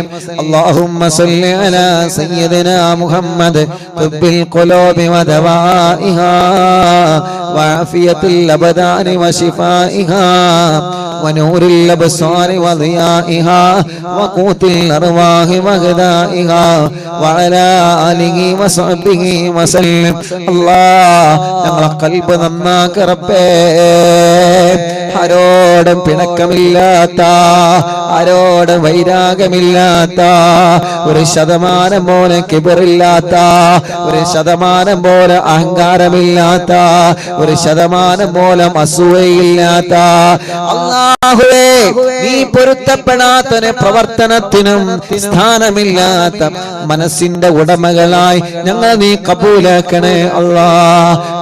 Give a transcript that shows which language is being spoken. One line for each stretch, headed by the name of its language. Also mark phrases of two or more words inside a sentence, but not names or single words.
Arabic: اللهم صل على سيدنا محمد طب القلوب ودوائها وعافية الأبدان وشفائها ونور الأبصار وضيائها وقوت الأرواح وغذائها وعلى آله وصحبه وسلم.
Malayalam: الله ഞങ്ങളെ ഖൽബ് നന്നാക്ക റബ്ബേ. ആരോടും പിണക്കമില്ലാത്ത, ആരോടും വൈരാഗ്യമില്ലാത്ത, 1% പോലെ കിബറില്ലാത്ത, 1% പോലെ അഹങ്കാരമില്ലാത്ത, 1% പോലെ അസൂയയില്ലാത്ത അല്ലാഹുവേ, നീ പൊരുത്തപ്പെടാത്തൊരു പ്രവർത്തനത്തിനും സ്ഥാനമില്ലാത്ത മനസ്സിന്റെ ഉടമകളായി ഞങ്ങൾ നീ കബൂലാക്കണേ അല്ലാ.